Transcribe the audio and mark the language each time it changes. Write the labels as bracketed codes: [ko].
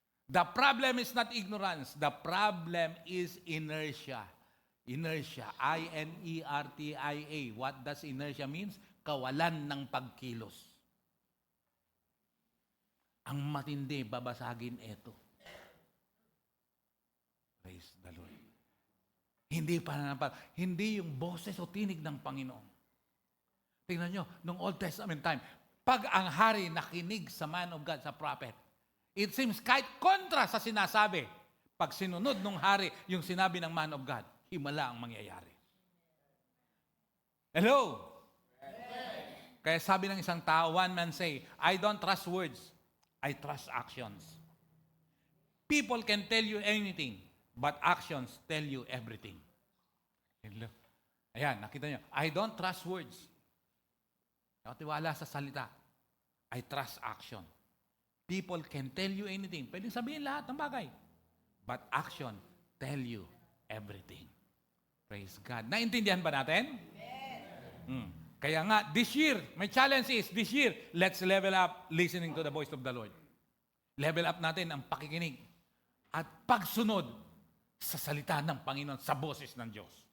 [en] The problem is not ignorance. The problem is inertia. Inertia. I-N-E-R-T-I-A. What does inertia means? [tl] Kawalan ng pagkilos. Ang matindi, babasagin ito. [en] Praise the Lord. [tl] Hindi yung boses o tinig ng Panginoon. Tingnan nyo, nung Old Testament time, pag ang hari nakinig sa man of God, sa prophet, [en] it seems [tl] kahit kontra sa sinasabi, pag sinunod ng hari yung sinabi ng man of God, himala ang mangyayari. Hello? Kaya sabi ng isang tao, [en] one man say, I don't trust words, I trust actions. People can tell you anything, but actions tell you everything. Hello. [tl] Ayan, nakita niyo. [en] I don't trust words. [tl] Ako tiwala sa salita. [en] I trust action. People can tell you anything. [tl] Pwedeng sabihin lahat ng bagay. [en] But action tell you everything. Praise God. [tl] Naintindihan ba natin? Kaya nga, [en] this year, my challenge is, this year, let's level up listening to the voice of the Lord. [tl] Level up natin ang pakikinig at pagsunod sa salita ng Panginoon, sa boses ng Diyos.